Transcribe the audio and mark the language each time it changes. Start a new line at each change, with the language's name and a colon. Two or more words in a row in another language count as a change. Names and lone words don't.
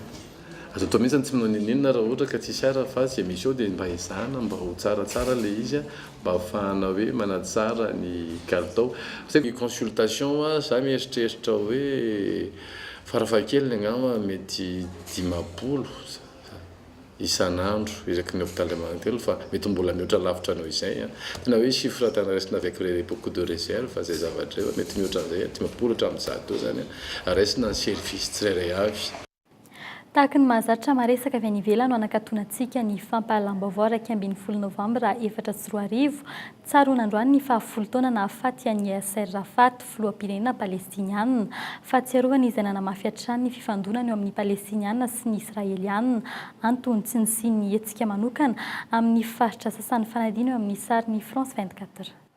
Malagasy: Azo atao mihitsy tsy manao ninina raha ohatra ka tsisy ara fa tsy misy eo dia mba ezahana mba ho tsaratsara ilay izy mba ahafahana hoe manatsara ny kalitao. Ny consultation za mieritreritra hoe farafahakeliny angamba mety 10 isan'andro isaky ny hôpitaly Amantelo fa mety mbola mihoatra lavitra anao izay. Tena hoe chiffre tanaresina
French: avec beaucoup de réserve
Malagasy: fa zay zavatra eo mety mihoatra an'izay 10 hatramin'ny 100 zany raisina ny service tsirairay avy. Tahaka ny mahazatra maresaka avy any ivelany no anakatoanantsika ny fampahalaam-baovao 15 Novambra 2024 tsara ho nandroany ny 10 taona nahafaty an'i Yasser Arafat filoham-pirenena palestiniana fahatsiarovana izay nanamafy hatrany ny fifandonana eo amin'ny palestiniana sy ny israeliana antony tsy nisiany hetsika manokana amin'ny faritra sasan'ny fanadina eo amin'ny sarin'ny France 24.